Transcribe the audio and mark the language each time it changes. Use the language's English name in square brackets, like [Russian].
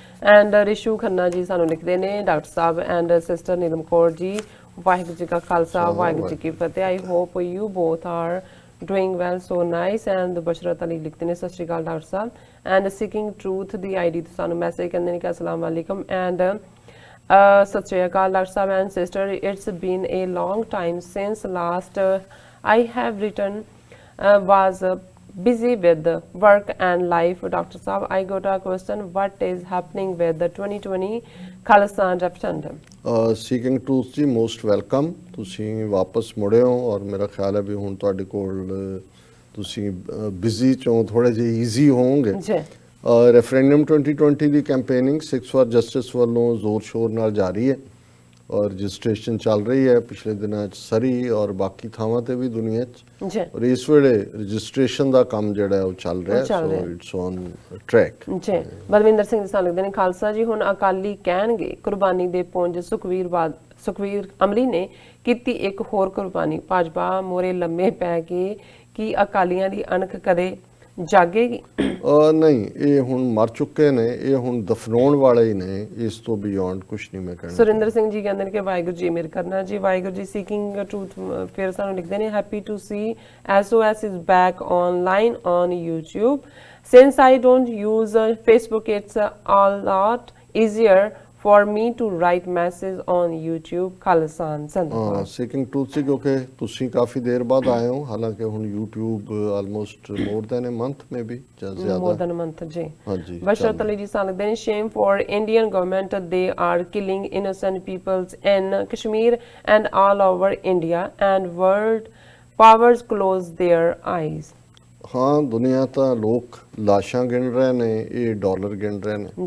[Punjabi] And Rishu Khanna ਜੀ ਸਾਨੂੰ ਲਿਖਦੇ ਨੇ doctor Sahib and sister Neelam Kaur ji, Waheguru ji ਕਾ ਖਾਲਸਾ ਵਾਹਿਗੁਰੂ ਜੀ ਕੀ ਫਤਿਹ। [English] I hope you both are doing well, so nice। [Punjabi] and ਬਸ਼ਰਤ Ali ਲਿਖਦੇ ਨੇ ਸਤਿ ਸ਼੍ਰੀ ਅਕਾਲ doctor Sahib. And seeking truth ਦੀ ID ਤੋਂ ਸਾਨੂੰ ਮੈਸੇਜ ਕਹਿੰਦੇ ਨੇ ਕਿ ਅਸਲਾਮ ਵਾਲੇਕਮ। ਐਂਡ ਸਤਿ ਸ਼੍ਰੀ ਅਕਾਲ doctor Sahib and sister, [English] It's been a long time since last I have written, was busy with work and life। Dr. Saab, I got a question, what is happening with the 2020 Khalistan referendum? [Punjabi] Seeking truth ਜੀ [English] most welcome, [Punjabi] ਤੁਸੀਂ ਵਾਪਸ ਮੁੜੇ ਹੋ ਔਰ ਮੇਰਾ ਖਿਆਲ ਹੈ ਵੀ ਹੁਣ ਤੁਹਾਡੇ ਕੋਲ ਤੁਸੀਂ ਬਿਜ਼ੀ ਚੋਂ ਥੋੜੇ ਜਿਹੇ ਈਜ਼ੀ ਹੋਵੋਗੇ। ਜੀ referendum 2020 ਦੀ campaigning 6 for justice ਵੱਲੋਂ ਜ਼ੋਰ ਸ਼ੋਰ ਨਾਲ ਜਾਰੀ ਹੈ ਔਰ ਰਜਿਸਟ੍ਰੇਸ਼ਨ ਚੱਲ ਰਹੀ ਹੈ ਪਿਛਲੇ ਦਿਨਾਂ 'ਚ ਸਰੀ ਔਰ ਬਾਕੀ ਥਾਵਾਂ ਤੇ ਵੀ ਦੁਨੀਆ 'ਚ। ਜੀ ਔਰ ਇਸ ਵੇਲੇ ਰਜਿਸਟ੍ਰੇਸ਼ਨ ਦਾ ਕੰਮ ਜਿਹੜਾ ਹੈ ਉਹ ਚੱਲ ਰਿਹਾ, [English] So it's on track. [Punjabi] ਜੀ ਬਲਵਿੰਦਰ ਸਿੰਘ ਜੀ ਸਾਨੂੰ ਲਿਖਦੇ ਨੇ ਖਾਲਸਾ ਜੀ, ਹੁਣ ਅਕਾਲੀ ਕਹਿਣਗੇ ਕੁਰਬਾਨੀ ਦੇ ਪੁੰਜ ਸੁਖਵੀਰ ਅਮਲੀ ਨੇ ਕੀਤੀ ਇੱਕ ਹੋਰ ਕੁਰਬਾਨੀ, ਭਾਜਪਾ ਮੋਰੇ ਲੰਮੇ ਪੈ ਕੇ ਕੀ ਅਕਾਲੀਆਂ ਦੀ ਅਣਖ ਕਦੇ ਜਾਗੇਗੀ? ਨਹੀਂ, ਇਹ ਹੁਣ ਮਰ ਚੁੱਕੇ ਨੇ, ਇਹ ਹੁਣ ਦਫਨਾਉਣ ਵਾਲੇ ਹੀ ਨੇ, ਇਸ ਤੋਂ ਬਿਯੋਂਡ ਕੁਝ ਨਹੀਂ ਮੈਂ ਕਹਿਣਾ। ਸੁਰਿੰਦਰ ਸਿੰਘ ਜੀ ਕਹਿੰਦੇ ਨੇ ਕਿ ਵਾਹਿਗੁਰੂ ਜੀ ਮੇਰ ਕਰਨਾ ਜੀ, ਵਾਹਿਗੁਰੂ ਜੀ। [English] seeking truth [Punjabi] ਫਿਰ ਸਾਨੂੰ ਲਿਖਦੇ ਨੇ [English] Happy to see SOS is back online on YouTube, since I don't use Facebook, it's a lot easier for me to write message on YouTube। [Punjabi] Khalistan ਜ਼ਿੰਦਾਬਾਦ। ਸੀਕਿੰਗ ਟਰੂਥ ਸੀ ਕਿਉਂਕਿ ਤੁਸੀਂ ਕਾਫੀ ਦੇਰ ਬਾਅਦ ਆਏ ਹੋ, ਹਾਲਾਂਕਿ ਹੁਣ YouTube [English] almost more than a month maybe [Punjabi] ਜਾਂ ਜ਼ਿਆਦਾ, [English] More than a month. ਜੀ [Punjabi] ਹਾਂਜੀ। [English] Basharat Ali [Punjabi] ਜੀ ਸਾਨੂੰ ਲਿਖਦੇ ਨੇ [English] Shame for Indian government, they are killing innocent peoples in Kashmir and all over India, and world powers close their eyes। [Punjabi] ਹਾਂ, ਦੁਨੀਆ ਤਾਂ ਲੋਕ ਲਾਸ਼ਾਂ ਗਿਣ ਰਹੇ ਨੇ, ਇਹ ਡਾਲਰ ਗਿਣ ਰਹੇ ਨੇ।